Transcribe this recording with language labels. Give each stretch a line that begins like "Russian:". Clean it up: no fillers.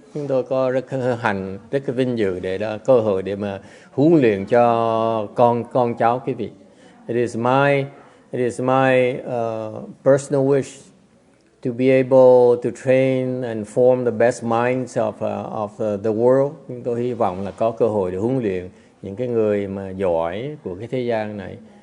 Vietnamese: Chúng tôi có rất hạnh, rất cái vinh dự để đó cơ hội để mà huấn luyện cho con cháu quý vị.
English: It is my personal wish to be able to train and form the best minds of the world.
Vietnamese: Chúng tôi hy vọng là có cơ hội để huấn luyện những cái người mà giỏi của cái thế gian này.